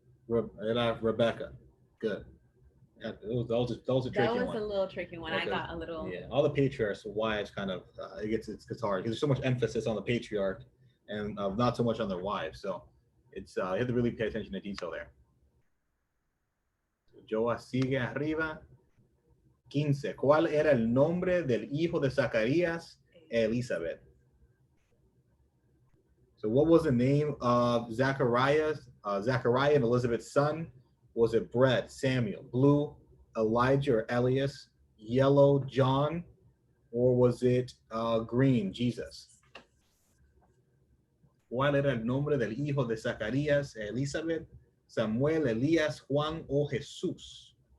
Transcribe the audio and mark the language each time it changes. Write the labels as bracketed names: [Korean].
[Spanish] Era Rebecca. [English] Good. That was a tricky one. That was a little tricky one. Okay. I got a little. Yeah, all the patriarchs. Why it's kind of it gets hard because there's so much emphasis on the patriarch and not so much on their wives. So it's you have to really pay attention to detail there. [Spanish] Joa sigue arriba. 15. ¿Cuál era el nombre del hijo de Zacarías, Elizabeth? [English] So what was the name of Zachariah and Elizabeth's son? Was it red, Samuel, blue, Elijah or Elias, yellow, John, or was it green, Jesus? [Spanish] ¿Cuál era el nombre del hijo de Zacarías, Elizabeth, Samuel, Elías, Juan o Jesús?